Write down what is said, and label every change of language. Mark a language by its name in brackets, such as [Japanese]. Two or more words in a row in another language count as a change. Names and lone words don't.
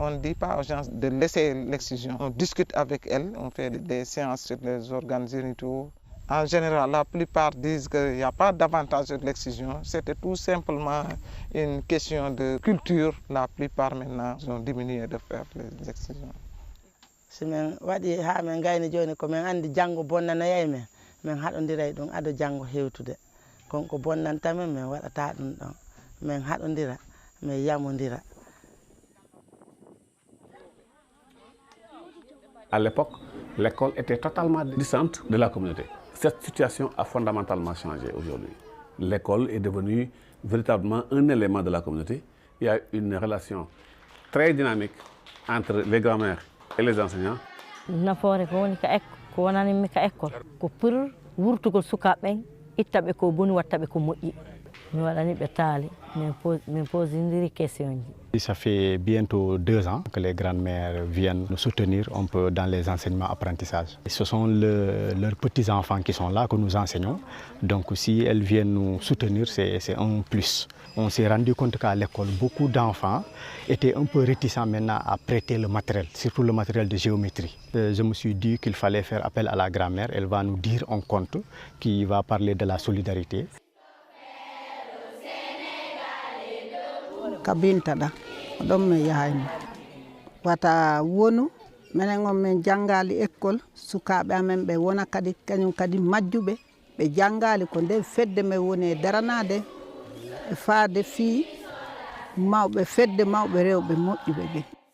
[French] On ne dit pas aux gens de laisser l'excision. On discute avec elles, on fait des séances sur les organes génitaux. En général, la plupart disent qu'il n'y a pas d'avantage de l'excision. C'était tout simplement une question de culture. La plupart maintenant ont diminué de faire les excisions. [Fula] Si men waɗi ha men gayni joni ko men andi janggo bonnanayay men min haɗodiray ɗum ado janggo hewtude konko bonnantamen min waɗata ɗum ɗon min haɗodira min yamodira. [French] À l'époque, l'école était totalement distante de la communauté. Cette situation a fondamentalement changé aujourd'hui. L'école est devenue véritablement un élément de la communauté. Il y a une relation très dynamique entre les grands-mères et les enseignants. [Fula] Nafoore ko woni ko wonanimi ka école ko pour wurtugol sukaaɓe ɓen ittaɓe ko boni wattaɓe ko moƴƴi mi waɗani ɓe taali min posindiri question ji. [French] Ça fait bientôt 2 ans que les grandes-mères viennent nous soutenir un peu dans les enseignements apprentissages. Ce sont leurs petits-enfants qui sont là, que nous enseignons. Donc si elles viennent nous soutenir, c'est un plus. On s'est rendu compte qu'à l'école, beaucoup d'enfants étaient un peu réticents maintenant à prêter le matériel, surtout le matériel de géométrie. Je me suis dit qu'il fallait faire appel à la grand-mère. Elle va nous dire un conte qui va parler de la solidarité. [Fula] Kabinta ɗa ɗon min yahayno wata wonu minen on min jangali école sukaɓe amen ɓe wona kadi kañum kadi majjuɓe ɓe jangali ko nden fedde min woni e daranade e faade fii mawɓe fedde mawɓe rewɓe moƴƴuɓe ɓe.